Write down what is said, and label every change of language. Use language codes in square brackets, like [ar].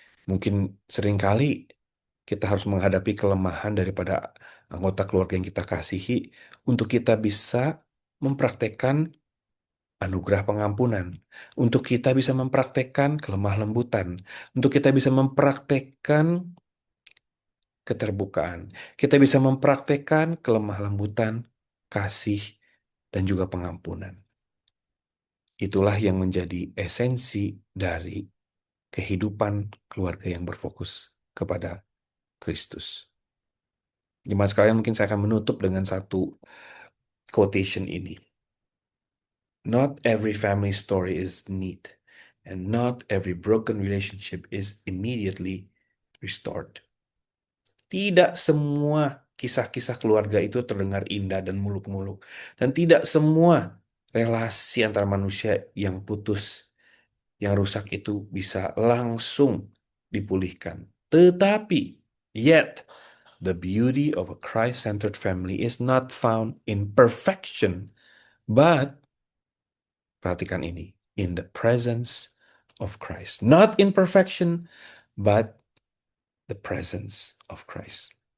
[id] Mungkin seringkali kita harus menghadapi kelemahan daripada anggota keluarga yang kita kasihi untuk kita bisa mempraktekkan anugerah pengampunan, untuk kita bisa mempraktekkan kelemah lembutan, untuk kita bisa mempraktekkan keterbukaan, kita bisa mempraktekkan kelemah lembutan, kasih, dan juga pengampunan. Itulah yang menjadi esensi dari kehidupan keluarga yang berfokus kepada Kristus. Jemaat sekalian, mungkin saya akan menutup dengan satu quotation ini. [en] Not every family story is neat, and not every broken relationship is immediately restored. [id] Tidak semua kisah-kisah keluarga itu terdengar indah dan muluk-muluk. Dan tidak semua relasi antar manusia yang putus, yang rusak itu bisa langsung dipulihkan. [en] Tetapi, yet, the beauty of a Christ-centered family is not found in perfection, but, [id] perhatikan ini, [en] in the presence of Christ. Not in perfection, but the presence of Christ.